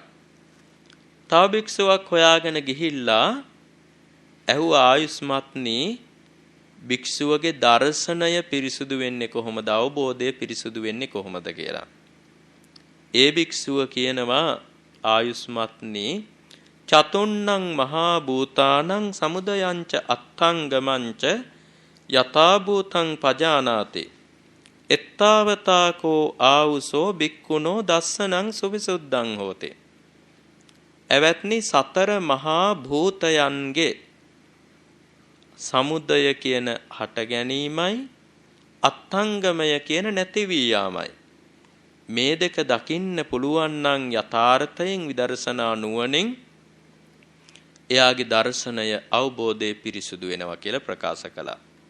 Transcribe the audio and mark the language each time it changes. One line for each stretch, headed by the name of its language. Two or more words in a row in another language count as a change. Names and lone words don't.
Sinhala: තව භික්ෂුවක් හොයාගෙන ගිහිල්ලා ඇහුවා ආයුස්මත්නි භික්ෂුවගේ දර්ශනය පිරිසුදු වෙන්නේ කොහොමද? අවබෝධය පිරිසුදු වෙන්නේ කොහොමද කියලා. ඒ භික්ෂුව කියනවා ආයුස්මත්නි
Pali: චතුන්නං මහා භූතානං සමුදයංච අත්ථංගමංච යථා භූතං පජානාති එත්තාවතාකෝ ආවුසෝ භික්ඛුනෝ දස්සනං සුවිසුද්ධං හෝති.
Sinhala: එවත්නි සතර මහා භූතයන්ගේ සමුදය කියන හට ගැනීමයි අත්ථංගමය කියන නැති වී යාමයි. මේ දෙක දකින්න පුළුවන් නම් යථාර්ථයෙන් විදර්ශනා නුවණින් එයාගේ දර්ශනය අවබෝධය පිරිසුදු වෙනවා කියලා ප්‍රකාශ කළා.